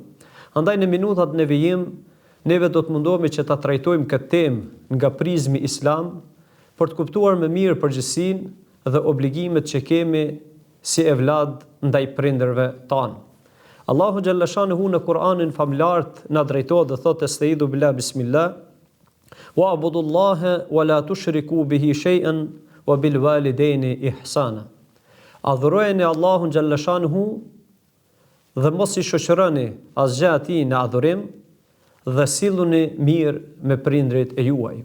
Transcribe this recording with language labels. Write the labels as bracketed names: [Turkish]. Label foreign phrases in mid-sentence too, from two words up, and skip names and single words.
[Albanian] Andaj në minutat në vijim, neve do të mundohemi që ta trajtojmë këtë temë nga prizmi islam për të kuptuar më mirë përgjegjësinë dhe obligimet që kemi si evlad ndaj prindërve tanë. Allahu xhallashanehu në Kur'anin famlart na drejtohet dhe thotë [Arabic] أستعيذ بالله بسم الله واعبدوا الله ولا تشركوا به شيئا وبالوالدين إحسانا. [Albanian] Adhurojeni Allahun xhallashanehu dhe mos i shoqëroni asgjë atij në adhurim dhe silluni mirë me prindrit e juaj.